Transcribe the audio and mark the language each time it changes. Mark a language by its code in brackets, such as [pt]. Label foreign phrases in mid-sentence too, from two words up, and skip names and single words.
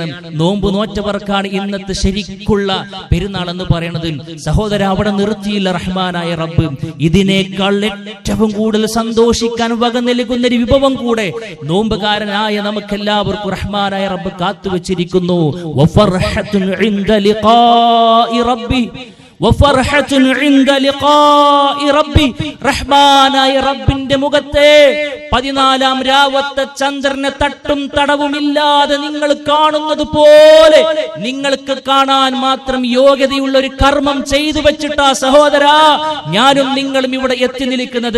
[ml] നോമ്പ് നോറ്റവർക്കാണ് ഇന്നത്തെ ശരിക്കുള്ള പെരുന്നാൾ എന്ന് പറയുന്നത്. സഹോദര, അവിടെ നിർത്തിയില്ല റഹ്മാനായ റബ്ബ്. ഇതിനേക്കാൾ ഏറ്റവും കൂടുതൽ സന്തോഷിക്കാൻ വക നൽകുന്ന ഒരു വിഭവം കൂടെ നോമ്പുകാരനായ നമുക്കെല്ലാവർക്കും റഹ്മാനായ റബ്ബ് കാത്തുവച്ചിരിക്കുന്നു. [ar] عند لقاء ربي وفرحة عند لقاء ربي. [ml] റഹ്മാനായ റബ്ബിന്റെ മുഖത്തെ 14-ാം രാവത്തെ ചന്ദ്രനെ തട്ടും തടവുമില്ലാതെ നിങ്ങൾ കാണുന്നത് പോലെ നിങ്ങൾക്ക് കാണാൻ മാത്രം യോഗ്യതയുള്ള ഒരു കർമ്മം ചെയ്തു വെച്ചിട്ടാ സഹോദര ഞാനും നിങ്ങളും ഇവിടെ എത്തി നിൽക്കുന്നത്.